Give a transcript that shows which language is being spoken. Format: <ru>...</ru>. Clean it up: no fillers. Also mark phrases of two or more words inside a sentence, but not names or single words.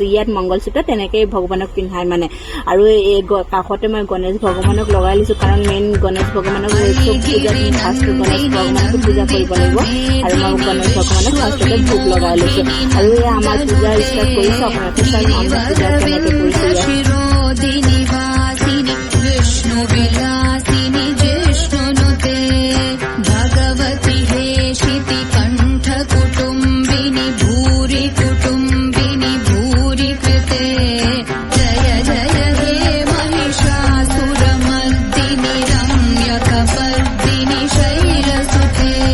<as>ইয়াত মংগলসূত্ৰ তেনেকেই ভগৱানক পিন্ধাই মানে। আৰু এই কাষতে মই গণেশ ভগৱানক লগাই লৈছো, কাৰণ মেইন গণেশ ভগৱানক চব পূজাত ফাৰ্ষ্ট গণেশ ভগৱানক পূজা কৰিব লাগিব। আৰু মই গণেশ ভগৱানক ফাৰ্ষ্টতে ভোগ লগাই লৈছো। আৰু এই আমাৰ পূজা ষ্টাৰ্ট কৰিছো। আপোনালোকে চাই আমাৰ পূজা কেনেকে কৰিছো।</as> <sa>भगवती हे शिति कंठ कुटुंबिनी भूरि कुटुंबिनी भूरि कृते जय जय हे महिषासुरमर्दिनि रम्यकपर्दिनि शैलसुते।</sa>